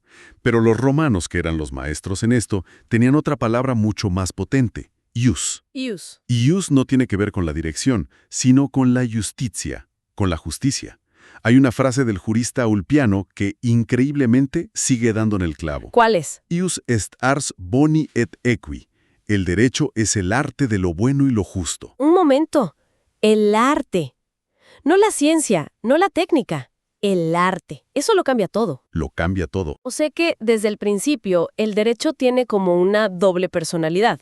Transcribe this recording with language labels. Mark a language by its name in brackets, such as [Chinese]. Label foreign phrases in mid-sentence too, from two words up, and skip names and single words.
[Spanish] Pero los romanos, que eran los maestros en esto, tenían otra palabra mucho más potente. Ius. Ius. Y ius no tiene que ver con la dirección, sino con la justitia, con la justicia. Hay una frase del jurista Ulpiano que increíblemente sigue dando en el clavo. ¿Cuál es? [Latin] Ius est ars boni et equi. [Spanish] El derecho es el arte de lo bueno y lo justo. Un momento. El arte. No la ciencia, no la técnica. El arte. Eso lo cambia todo. Lo cambia todo. O sea que, desde el principio, el derecho tiene como una doble personalidad.